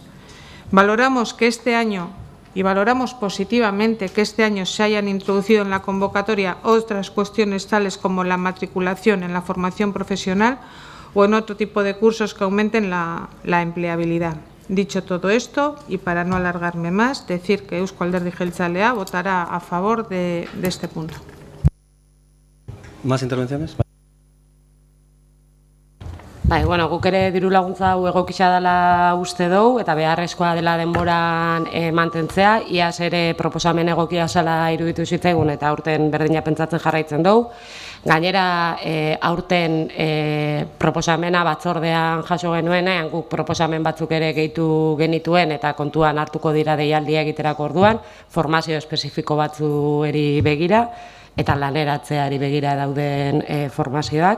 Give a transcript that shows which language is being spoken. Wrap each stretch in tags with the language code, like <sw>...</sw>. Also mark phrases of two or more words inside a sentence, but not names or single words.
<es>Valoramos que este año, y valoramos positivamente que este año se hayan introducido en la convocatoria otras cuestiones tales como la matriculación en la formación profesional o en otro tipo de cursos que aumenten la empleabilidad. Dicho todo esto, y para no alargarme más, decir que Euzko Alderdi Jeltzalea votará a favor de este punto. ¿Más intervenciones?</es> <eu>Bueno, guk ere diru laguntza hau egokitza dela uste dugu eta beharrezkoa dela denboran mantentzea, iaz ere proposamen egokia zela iruditu zitzaigun eta aurten berdina pentsatzen jarraitzen dugu. Gainera, aurten proposamena batzordean jaso genuenean, guk proposamen batzuk ere gehitu genituen eta kontuan hartuko dira deialdia egiterako orduan, formazio espezifiko batzueri begira, eta laneratzeari begira dauden formazioak.</eu>